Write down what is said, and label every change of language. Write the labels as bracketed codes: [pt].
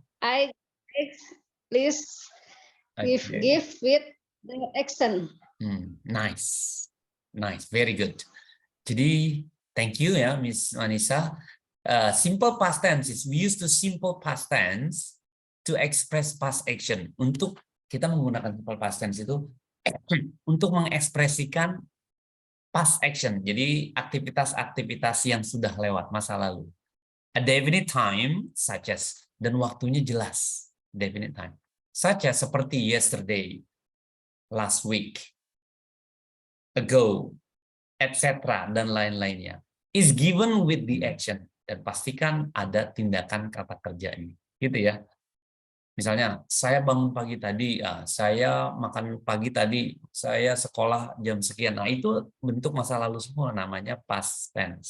[en] I please Okay. give with the action. Nice, very good. Jadi, thank you ya, Miss Manisa. Simple past tense is we use the simple past tense to express past action. [id] Untuk kita menggunakan simple past tense itu untuk mengekspresikan past action. Jadi aktivitas-aktivitas yang sudah lewat masa lalu. [en] A definite time, such as, [id] dan waktunya jelas. [en] Definite time, such as seperti yesterday, last week, ago, etc. [id] dan lain-lainnya. [en] Is given with the action. [id] Dan pastikan ada tindakan kata kerjanya. Gitu ya. Misalnya, saya bangun pagi tadi, saya makan pagi tadi, saya sekolah jam sekian. Nah, itu bentuk masa lalu semua, namanya past tense.